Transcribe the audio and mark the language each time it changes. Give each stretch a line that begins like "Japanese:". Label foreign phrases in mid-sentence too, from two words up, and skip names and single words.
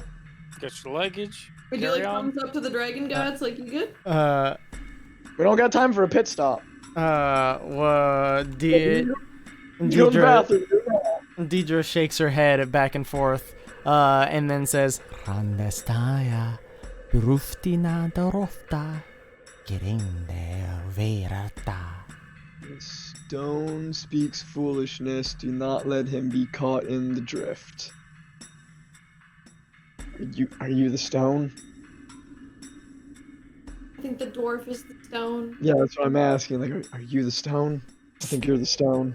English: Got your luggage. Would you Carry like on. thumbs up to the dragon gods? Like, you good? We don't got time for a pit stop. Deidre shakes her head back and forth, and then says, Randestaya, bruftina dorofta, gerinde verata. Stone speaks foolishness. Do not let him be caught in the drift. Are you the stone? I think the dwarf is the stone. Yeah, that's what I'm asking. Like, are you the stone? I think you're the stone.